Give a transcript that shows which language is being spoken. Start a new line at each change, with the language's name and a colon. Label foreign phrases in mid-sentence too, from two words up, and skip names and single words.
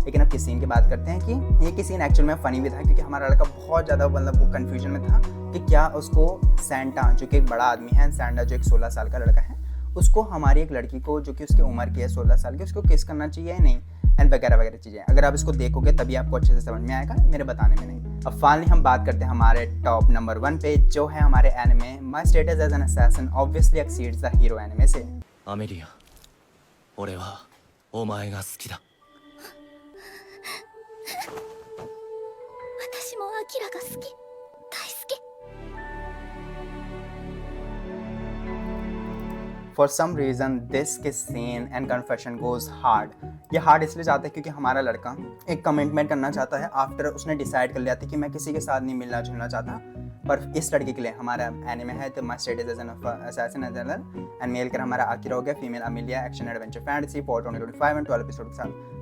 Hindi: लेकिन अब
English: kiss scene
Hindi: की बात करते हैं कि ये
English: kiss scene actual
Hindi: में फ़नी भी था, क्योंकि हमारा लड़का बहुत ज़्यादा मतलब वो कन्फ्यूजन में था कि क्या उसको सेंटा जो कि एक बड़ा आदमी है, सेंटा जो एक 16 साल का लड़का है, उसको हमारी एक लड़की को जो कि उसकी उम्र की है 16 साल की, उसको किस करना चाहिए या नहीं, एंड वगैरह वगैरह चीज़ें। अगर आप इसको देखोगे तभी आपको अच्छे से समझ में आएगा, मेरे बताने में नहीं। अब फाइनली हम बात करते हैं हमारे
English: top number
Hindi: 1 पे, जो है हमारे एनिमे माय स्टेटस एज एन असैसिन ऑब्वियसली एक्सीड्स द हीरो एनिमे से।
Japanese: アメリア俺はお前が好きだ私もアキラが好き、大好き。
English: for some reason this kiss scene and confession goes hard.
Hindi: ये हार्ड इसलिए जाता है क्योंकि हमारा लड़का एक कमिटमेंट करना चाहता है आफ्टर उसने डिसाइड कर लिया था कि मैं किसी के साथ नहीं मिलना जुलना चाहता। पर इस लड़के के लिए हमारा एनिमे है तो माय स्टेटस एज एन असैसिन
English: and male
Hindi: कर हमारा आकिरा हो गया, फीमेल अमिलिया,
English: action adventure fantasy for 2025 and 12 episode
Hindi: के साथ।